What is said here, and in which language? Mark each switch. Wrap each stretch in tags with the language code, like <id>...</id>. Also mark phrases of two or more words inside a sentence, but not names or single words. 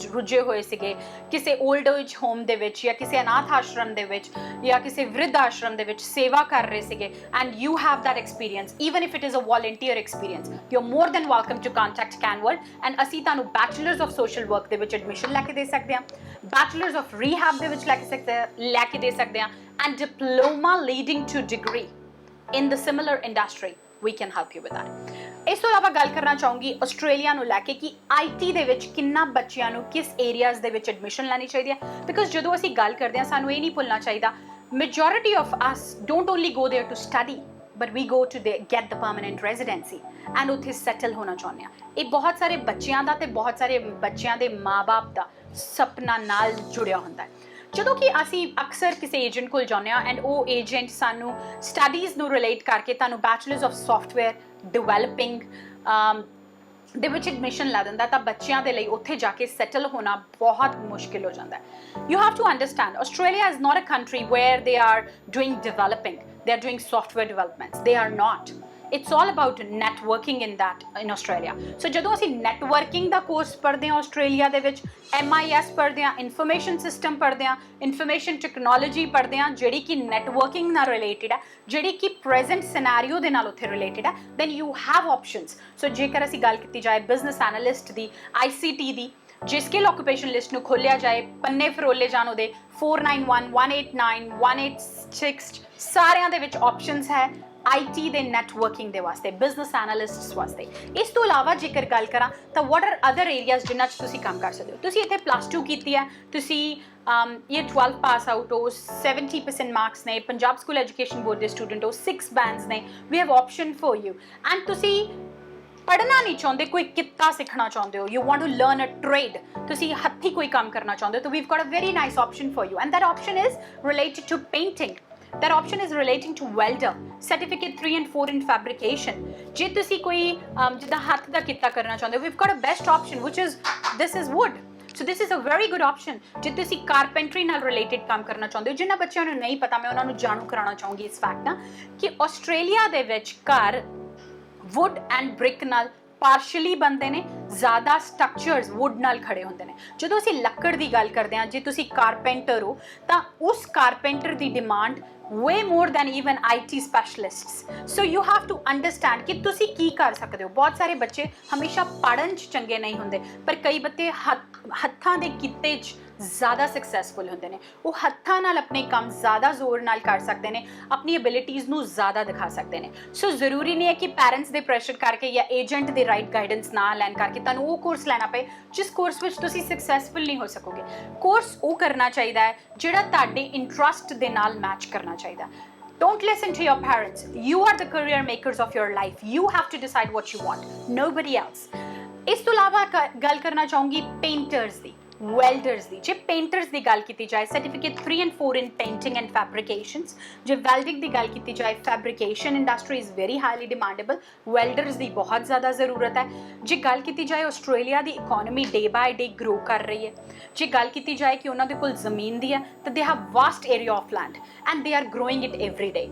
<pa>ਰੁੱਝੇ ਹੋਏ ਸੀਗੇ, ਕਿਸੇ</pa> <en>old age home</en> <pa>ਦੇ ਵਿੱਚ ਜਾਂ ਕਿਸੇ ਅਨਾਥ ਆਸ਼ਰਮ ਦੇ ਵਿੱਚ ਜਾਂ ਕਿਸੇ ਵਿਰਧ ਆਸ਼ਰਮ ਦੇ ਵਿੱਚ ਸੇਵਾ ਕਰ ਰਹੇ ਸੀਗੇ,</pa> <en>and you have that experience, even if it is a volunteer experience, you are more than welcome to contact ਕੈਨਵਲਡ and</en> <pa>ਅਸੀਂ ਤੁਹਾਨੂੰ</pa> <en>Bachelors of Social Work</en> <pa>ਦੇ ਵਿੱਚ ਐਡਮਿਸ਼ਨ ਲੈ ਕੇ ਦੇ ਸਕਦੇ ਹਾਂ,</pa> <en>Bachelors of Rehab</en> <pa>ਦੇ ਵਿੱਚ ਲੈ ਕੇ ਦੇ ਸਕਦੇ ਹਾਂ,</pa> <en>and diploma leading to degree in the similar industry, we can help you with that.</en> <pa>ਇਸ ਤੋਂ ਇਲਾਵਾ ਗੱਲ ਕਰਨਾ ਚਾਹੂੰਗੀ ਆਸਟ੍ਰੇਲੀਆ ਨੂੰ ਲੈ ਕੇ ਕਿ IT ਦੇ ਵਿੱਚ ਕਿੰਨਾ ਬੱਚਿਆਂ ਨੂੰ ਕਿਸ ਏਰੀਆਜ਼ ਦੇ ਵਿੱਚ ਐਡਮਿਸ਼ਨ ਲੈਣੀ ਚਾਹੀਦੀ ਹੈ, ਬਿਕੋਜ਼ ਜਦੋਂ ਅਸੀਂ ਗੱਲ ਕਰਦੇ ਹਾਂ ਸਾਨੂੰ ਇਹ ਨਹੀਂ ਭੁੱਲਣਾ ਚਾਹੀਦਾ,</pa> <en>majority of us don't only go there to study, but we go to get the permanent residency and</en> <pa>ਉੱਥੇ settle ਹੋਣਾ ਚਾਹੁੰਦੇ ਆ। ਇਹ ਬਹੁਤ ਸਾਰੇ ਬੱਚਿਆਂ ਦਾ ਤੇ ਬਹੁਤ ਸਾਰੇ ਬੱਚਿਆਂ ਦੇ ਮਾਂ-ਬਾਪ ਦਾ ਸੁਪਨਾ ਨਾਲ ਜੁੜਿਆ ਹੁੰਦਾ ਹੈ। ਜਦੋਂ ਕਿ ਅਸੀਂ ਅਕਸਰ ਕਿਸੇ ਏਜੰਟ ਕੋਲ ਜਾਂਦੇ ਹਾਂ ਐਂਡ ਉਹ ਏਜੰਟ ਸਾਨੂੰ ਸਟੱਡੀਜ਼ ਨੂੰ ਰਿਲੇਟ ਕਰਕੇ ਤੁਹਾਨੂੰ</pa> <en>Bachelors of Software Developing</en> <pa>ਦੇ ਵਿੱਚ ਐਡਮਿਸ਼ਨ ਲਾ ਦਿੰਦਾ ਤਾਂ ਬੱਚਿਆਂ ਦੇ ਲਈ ਉੱਥੇ ਜਾ ਕੇ ਸੈਟਲ ਹੋਣਾ ਬਹੁਤ ਮੁਸ਼ਕਿਲ ਹੋ ਜਾਂਦਾ ਹੈ।</pa> <en>You have to understand Australia is not a country where they are doing developing, they are doing software developments, they are not. It's all about networking in Australia.</en> <pa>So ਜਦੋਂ ਅਸੀਂ networking ਦਾ ਕੋਰਸ ਪੜ੍ਹਦੇ ਹਾਂ ਆਸਟ੍ਰੇਲੀਆ ਦੇ ਵਿੱਚ, MIS ਪੜ੍ਹਦੇ ਹਾਂ,</pa> <en>information system</en> <pa>ਪੜ੍ਹਦੇ ਹਾਂ,</pa> <en>information technology</en> <pa>ਪੜ੍ਹਦੇ ਹਾਂ ਜਿਹੜੀ ਕਿ ਨੈਟਵਰਕਿੰਗ ਨਾਲ ਰਿਲੇਟਡ ਹੈ, ਜਿਹੜੀ ਕਿ</pa> <en>present scenario</en> <pa>ਦੇ ਨਾਲ ਉੱਥੇ ਰਿਲੇਟਡ ਹੈ,</pa> <en>then you have options.</en> <pa>So ਜੇਕਰ ਅਸੀਂ ਗੱਲ ਕੀਤੀ ਜਾਏ</pa> <en>business analyst</en> <pa>ਦੀ, ICT ਦੀ, ਜੇ</pa> <en>skill occupation list</en> <pa>ਨੂੰ ਖੋਲ੍ਹਿਆ ਜਾਏ, ਪੰਨੇ ਫਰੋਲੇ ਜਾਣ ਉਹਦੇ 491 189 186 ਸਾਰਿਆਂ ਦੇ ਵਿੱਚ ਆਪਸ਼ਨਸ ਹੈ IT ਦੇ ਨੈਟਵਰਕਿੰਗ ਦੇ ਵਾਸਤੇ,</pa> <en>business analysts</en> <pa>ਵਾਸਤੇ। ਇਸ ਤੋਂ ਇਲਾਵਾ ਜੇਕਰ ਗੱਲ ਕਰਾਂ ਤਾਂ</pa> <en>what are other areas</en> <pa>ਜਿਨ੍ਹਾਂ 'ਚ ਤੁਸੀਂ ਕੰਮ ਕਰ ਸਕਦੇ ਹੋ। ਤੁਸੀਂ ਇੱਥੇ +2 ਕੀਤੀ ਹੈ, ਤੁਸੀਂ ਇਹ 12</pa> <en>pass out</en> <pa>ਹੋ, 70% ਮਾਰਕਸ ਨੇ, ਪੰਜਾਬ ਸਕੂਲ ਐਜੂਕੇਸ਼ਨ ਬੋਰਡ ਦੇ ਸਟੂਡੈਂਟ ਹੋ, 6 ਬੈਂਡਸ ਨੇ,</pa> <en>we have option for you. ਐਂਡ</en> <pa>ਤੁਸੀਂ ਪੜ੍ਹਨਾ ਨਹੀਂ ਚਾਹੁੰਦੇ, ਕੋਈ ਕਿੱਤਾ ਸਿੱਖਣਾ ਚਾਹੁੰਦੇ ਹੋ,</pa> <en>you want to learn a trade,</en> <pa>ਤੁਸੀਂ ਹੱਥੀਂ ਕੋਈ ਕੰਮ ਕਰਨਾ ਚਾਹੁੰਦੇ ਹੋ, ਤਾਂ</pa> <en>we've got a very nice option for you and that option is related to painting. That option is relating to welder, certificate 3 and 4 in fabrication.</en> <pa>ਜੇ ਤੁਸੀਂ ਕੋਈ ਜਿੱਦਾਂ ਹੱਥ ਦਾ ਕਿੱਤਾ ਕਰਨਾ ਚਾਹੁੰਦੇ ਹੋ,</pa> <en>we've got a best option which is this is wood. So this is a very good option.</en> <pa>ਜੇ ਤੁਸੀਂ ਕਾਰਪੈਂਟਰੀ ਨਾਲ ਰਿਲੇਟਡ ਕੰਮ ਕਰਨਾ ਚਾਹੁੰਦੇ ਹੋ, ਜਿਨ੍ਹਾਂ ਬੱਚਿਆਂ ਨੂੰ ਨਹੀਂ ਪਤਾ ਮੈਂ ਉਹਨਾਂ ਨੂੰ ਜਾਣੂ ਕਰਾਉਣਾ ਚਾਹੂੰਗੀ ਇਸ ਫੈਕਟ ਨਾਲ ਕਿ ਆਸਟ੍ਰੇਲੀਆ ਦੇ ਵਿੱਚ ਘਰ</pa> <en>wood and brick</en> <pa>ਨਾਲ ਪਾਰਸ਼ਲੀ ਬਣਦੇ ਨੇ, ਜ਼ਿਆਦਾ ਸਟਰਕਚਰਸ ਵੁੱਡ ਨਾਲ ਖੜੇ ਹੁੰਦੇ ਨੇ। ਜਦੋਂ ਅਸੀਂ ਲੱਕੜ ਦੀ ਗੱਲ ਕਰਦੇ ਹਾਂ, ਜੇ ਤੁਸੀਂ ਕਾਰਪੈਂਟਰ ਹੋ ਤਾਂ ਉਸ ਕਾਰਪੈਂਟਰ ਦੀ ਡਿਮਾਂਡ</pa> <en>way more than even IT specialists. So you have to understand</en> <pa>ਕਿ ਤੁਸੀਂ ਕੀ ਕਰ ਸਕਦੇ ਹੋ। ਬਹੁਤ ਸਾਰੇ ਬੱਚੇ ਹਮੇਸ਼ਾ ਪੜ੍ਹਨ 'ਚ ਚੰਗੇ ਨਹੀਂ ਹੁੰਦੇ, ਪਰ ਕਈ ਬੱਚੇ ਹੱਥਾਂ ਦੇ ਕਿੱਤੇ 'ਚ ਜ਼ਿਆਦਾ ਸਕਸੈਸਫੁਲ ਹੁੰਦੇ ਨੇ। ਉਹ ਹੱਥਾਂ ਨਾਲ ਆਪਣੇ ਕੰਮ ਜ਼ਿਆਦਾ ਜ਼ੋਰ ਨਾਲ ਕਰ ਸਕਦੇ ਨੇ, ਆਪਣੀ ਐਬਿਲਿਟੀਜ਼ ਨੂੰ ਜ਼ਿਆਦਾ ਦਿਖਾ ਸਕਦੇ ਨੇ। ਸੋ ਜ਼ਰੂਰੀ ਨਹੀਂ ਹੈ ਕਿ ਪੈਰੈਂਟਸ ਦੇ ਪ੍ਰੈਸ਼ਰ ਕਰਕੇ ਜਾਂ ਏਜੰਟ ਦੇ</pa> <en>right guidance</en> <pa>ਨਾ ਲੈਣ ਕਰਕੇ ਤੁਹਾਨੂੰ ਉਹ ਕੋਰਸ ਲੈਣਾ ਪਏ ਜਿਸ ਕੋਰਸ ਵਿੱਚ ਤੁਸੀਂ ਸਕਸੈਸਫੁਲ ਨਹੀਂ ਹੋ ਸਕੋਗੇ। ਕੋਰਸ ਉਹ ਕਰਨਾ ਚਾਹੀਦਾ ਹੈ ਜਿਹੜਾ ਤੁਹਾਡੇ ਇੰਟਰਸਟ ਦੇ ਨਾਲ ਮੈਚ ਕਰਨਾ ਚਾਹੀਦਾ।</pa> <en>Don't listen to your parents. You are the career makers of your life. You have to decide what you want. Nobody else.</en> <pa>ਇਸ ਤੋਂ ਇਲਾਵਾ ਗੱਲ ਕਰਨਾ ਚਾਹੂੰਗੀ ਪੇਂਟਰਸ ਦੀ, ਵੈਲਡਰਸ ਦੀ। ਜੇ ਪੇਂਟਰਸ ਦੀ ਗੱਲ ਕੀਤੀ ਜਾਏ,</pa> <en>certificate 3 and 4 in painting and fabrications.</en> <pa>ਜੇ ਵੈਲਡਿੰਗ ਦੀ ਗੱਲ ਕੀਤੀ ਜਾਏ,</pa> <en>fabrication industry is very highly demandable,</en> <pa>ਵੈਲਡਰਸ ਦੀ ਬਹੁਤ ਜ਼ਿਆਦਾ ਜ਼ਰੂਰਤ ਹੈ। ਜੇ ਗੱਲ ਕੀਤੀ ਜਾਏ ਆਸਟ੍ਰੇਲੀਆ ਦੀ ਇਕੋਨਮੀ</pa> <en>day by day grow</en> <pa>ਕਰ ਰਹੀ ਹੈ, ਜੇ ਗੱਲ ਕੀਤੀ ਜਾਏ ਕਿ ਉਹਨਾਂ ਦੇ ਕੋਲ ਜ਼ਮੀਨ ਦੀ ਹੈ ਤਾਂ</pa> <en>they have vast area of land and they are growing it every day.</en>